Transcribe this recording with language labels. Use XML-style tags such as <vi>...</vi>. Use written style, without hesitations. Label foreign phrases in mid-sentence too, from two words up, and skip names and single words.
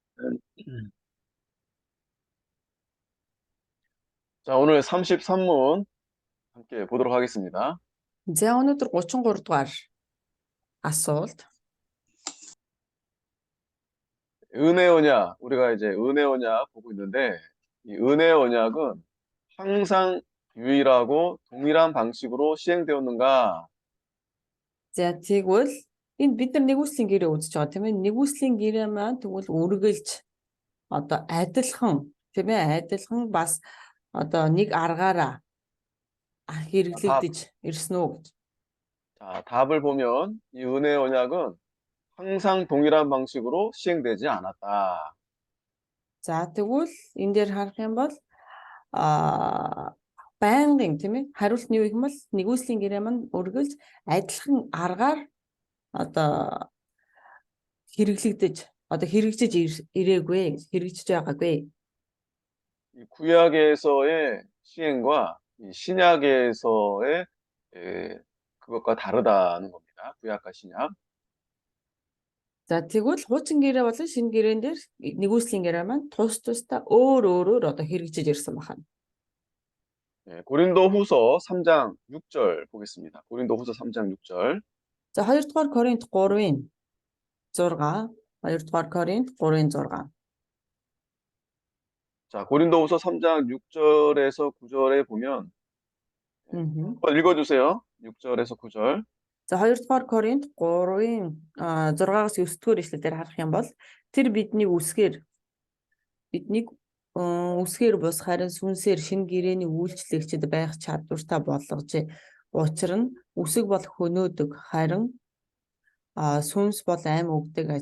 <ko>자, 오늘 33문 함께 보도록 하겠습니다.</ko> <mn>За өнөөдөр 33 дугаар асуулт.</mn> <ko>은혜 언약, 우리가 이제 은혜 언약 보고 있는데, 이 은혜 언약은 항상 유일하고 동일한 방식으로 시행되었는가?</ko> <mn>За тэгвэл энд бид нар нэгүслийн гэрээ үзэж байгаа тийм ээ. Нэгүслийн гэрээ маань тэгвэл үргэлж одоо адилхан тийм ээ. Адилхан бас одоо нэг аргаараа</mn> <ko>답,</ko> <mn>хэрэглэгдэж ирсэн үү гэж.</mn> <ko>자, 답을 보면 이 은혜 언약은 항상 동일한 방식으로 시행되지 않았다.</ko> <mn>За тэгвэл энэ дээр харах юм бол байнгын тийм ээ. Хариулт нь юу гэх юм бол нэгүслийн гэрээ маань үргэлж адилхан аргаар одоо хэрэглэгдэж одоо хэрэгжиж ирээгүй хэрэгжиж байгаагүй.</mn> <ko>이 구약에서의 시행과 이 신약에서의 그것과 다르다는 겁니다. 구약과 신약.</ko> <mn>За тэгвэл хуучин гэрээ болон шинэ гэрээн дээр нэгүслийн гэрээ маань тус тусдаа өөрөөр одоо хэрэгжиж ирсэн байна.</mn> <ko>고린도 후서 3장 6절 보겠습니다. 고린도 후서 3장 6절.</ko> <mn>За 2 дугаар Коринт 3-ын 6, 2 дугаар Коринт 3-ын 6.</mn> <ko>자, 고린도 후서 3장 6절에서 9절에 보면 한번 읽어주세요. 6절에서 9절.</ko> <mn>За 2 дугаар Коринт 3-ын 6-аас 9-р эшлэлээр харах юм бол тэр биднийг үсгээр бус харин сүнсээр шинэ гэрээний үйлчлэгчд байх чадвартай болгожээ. Учир нь үсэг бол хөнөөдөг харин сүнс бол ам өгдөг аж.</mn>